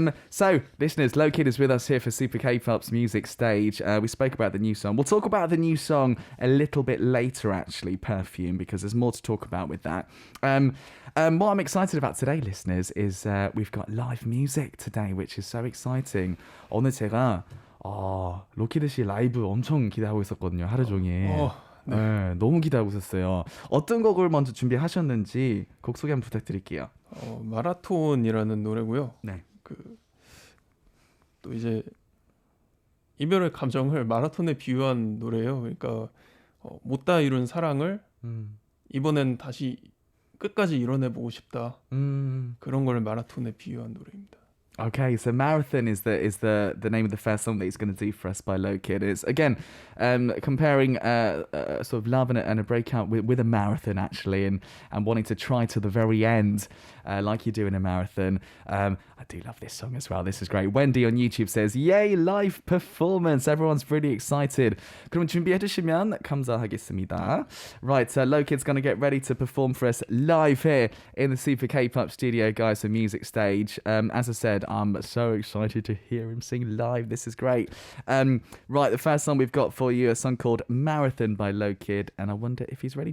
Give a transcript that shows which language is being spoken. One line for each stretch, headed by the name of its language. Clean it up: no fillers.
English: So, listeners, Lokid is with us here for Super K-pop's music stage. We spoke about the new song. We'll talk about the new song a little bit later, actually, Perfume, because there's more to talk about with that. What I'm excited about today, listeners, is we've got live music today, which is so exciting.
Korean: 오늘 제가 로키드 씨 라이브 엄청 기대하고 있었거든요, 하루 종일. 네, 너무 기대하고 있었어요. 어떤 곡을 먼저 준비하셨는지 곡 소개 한번 부탁드릴게요. 마라톤이라는 노래고요. 네. 또 이제 이별의 감정을 마라톤에 비유한 노래예요. 그러니까 못다 이룬 사랑을 이번엔 다시 끝까지 이뤄내보고 싶다. 그런 걸 마라톤에 비유한 노래입니다.
English: Okay, so Marathon is the name of the first song that he's going to do for us by Lokid. It's again comparing sort of love and a breakout with a marathon actually, and wanting to try to the very end like you do in a marathon. I do love this song as well. This is great. Wendy on YouTube says, "Yay, live performance! Everyone's really excited."
Korean: 그럼 준비해 주시면 감사하겠습니다.
English: Right, Lokid's going to get ready to perform for us live here in the Super K-pop studio, guys, for Music Stage. As I said, I'm so excited to hear him sing live. This is great. Right, the first song we've got for you, a song called Marathon by Lokid, and I wonder if he's ready.